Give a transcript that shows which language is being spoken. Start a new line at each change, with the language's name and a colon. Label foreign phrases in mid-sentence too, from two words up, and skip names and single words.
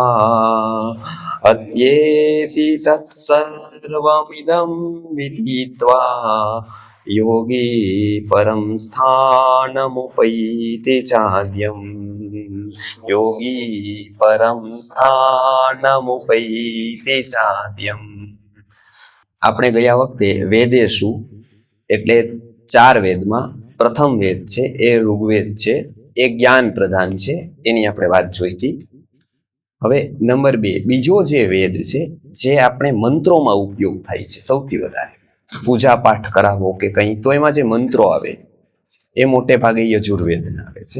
Sanskrit: अत्येति तत्सर्वमिदं विदित्वा योगी परं स्थानमुपैति चाद्यम् योगी परं स्थानमुपैति चाद्यम्।
Gujarati: આપણે ગયા વખતે વેદેશુ એટલે 4 વેદમાં પ્રથમ વેદ છે એ ઋગ્વેદ છે, એ જ્ઞાન પ્રધાન છે, એની આપણે વાત જોઈ હતી। હવે નંબર 2 બીજો જે વેદ છે જે આપણે મંત્રોમાં ઉપયોગ થાય છે સૌથી વધારે, પૂજા પાઠ કરાવો કે કંઈ તો એમાં જે મંત્રો આવે એ મોટે ભાગે યજુર્વેદના આવે છે।